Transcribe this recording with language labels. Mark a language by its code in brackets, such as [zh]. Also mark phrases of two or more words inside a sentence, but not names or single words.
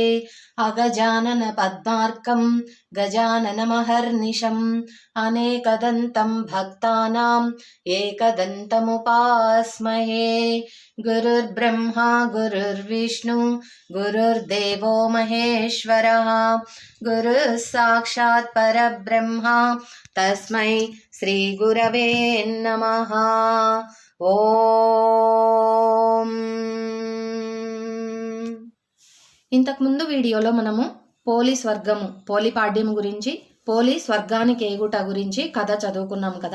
[sa] अगजाननपद्मार्कं गजाननमहर्निशम् अनेकदन्तं भक्तानाम् एकदन्तमुपास्महे। गुरुर्ब्रह्मा गुरुर्विष्णु गुरुर्देवो महेश्वरः गुरुः साक्षात् परब्रह्मा तस्मै శ్రీ గురవే నమః। ఓం. [te] ఇంతకుముందు వీడియోలో మనము పోలీస్ వర్గము పోలిపాడ్యం గురించి పోలీస్ వర్గానికి ఏగుట గురించి కథ చదువుకున్నాం కదా.